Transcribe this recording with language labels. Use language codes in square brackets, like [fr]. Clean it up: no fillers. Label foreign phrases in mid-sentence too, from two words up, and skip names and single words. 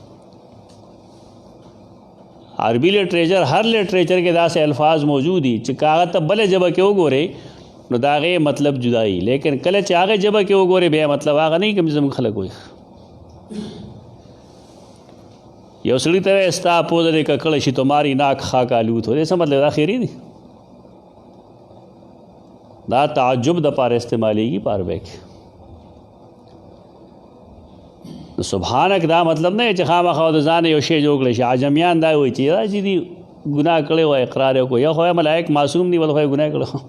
[ps] عربي لټریچر هر لټریچر کې داسې الفاظ موجود دي چې هغه ته بله ژبه کې وګورئ نو د هغې مطلب جدایي، لیکن کله چې هغې ژبه کې وګورئ بیا مطلب هغه نه کوم زموږ خلک وایي. یو سړي ته وایي ستا پوزه دې ککړه شي [ur] تمہاری ناک خاک آلود ہو، [ps] دې څه مطلب دا خیري دي؟ دا تعجب د پاره استعمالیږي پاره کې. سبحانک دا مطلب نه چې خامخا د ځان یو شی جوړ کړي. عجمیان دا وایي چې دا چې دی ګناه کړی و اقرار یې کو یا خو ملائک معصوم دي ول خو ګناه کړو.